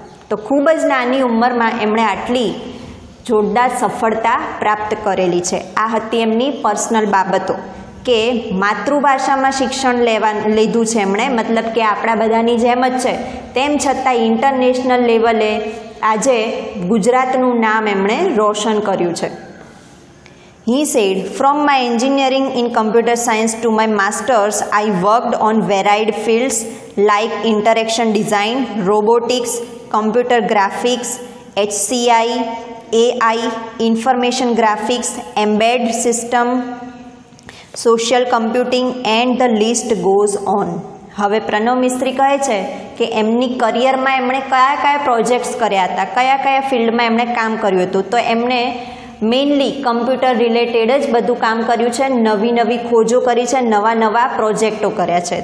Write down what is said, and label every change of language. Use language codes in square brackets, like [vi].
[gu] તો ખૂબ જ નાની ઉંમરમાં એમણે આટલી જોરદાર સફળતા પ્રાપ્ત કરેલી છે. આ હતી એમની પર્સનલ બાબતો કે માતૃભાષામાં શિક્ષણ લીધું છે એમણે, મતલબ કે આપણા બધાની જેમ જ છે, તેમ છતાં ઇન્ટરનેશનલ લેવલે આજે ગુજરાતનું નામ એમણે રોશન કર્યું છે. [en] He said, "From my engineering in computer science to my masters, I worked on varied fields like interaction design, robotics, computer graphics, HCI, AI, information graphics, embedded system, social computing and the list goes on." [gu] હવે પ્રણવ મિસ્ત્રી કહે છે કે એમની કરિયરમાં એમણે કયા કયા projects કર્યા હતા, કયા કયા ફિલ્ડમાં એમણે કામ કર્યું હતું. તો એમણે મેઇનલી કમ્પ્યુટર રિલેટેડ જ બધું કામ કર્યું છે, નવી નવી ખોજો કરી છે, નવા નવા પ્રોજેક્ટો કર્યા છે.